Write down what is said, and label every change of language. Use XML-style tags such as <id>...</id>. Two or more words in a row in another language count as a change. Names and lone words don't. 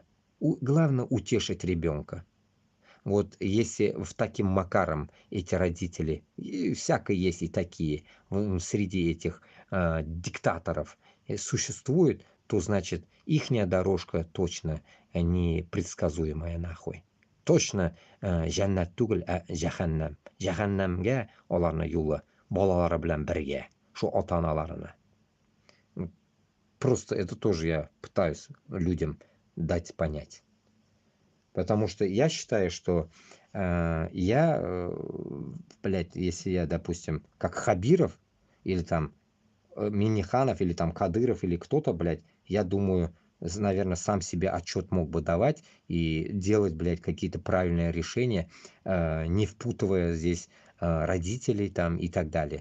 <ru>Главное утешить ребенка. Вот если в таким макаром эти родители, и всяко есть и такие, среди этих диктаторов существуют, то значит ихняя дорожка точно не предсказуемая нахуй.</ru> <tt>Точно жәннат түгел, жаһаннам. Жаһаннамга оларны юлы балалары белән бергә, шу ата-аналарына.</tt> <ru>Просто это тоже я пытаюсь людям дать понять. Потому что я считаю, что блядь, если я, допустим, как Хабиров, или там Минниханов, или там Кадыров, или кто-то, блядь, я думаю, наверное, сам себе отчет мог бы давать и делать, блядь, какие-то правильные решения, не впутывая здесь родителей там и так далее.</ru>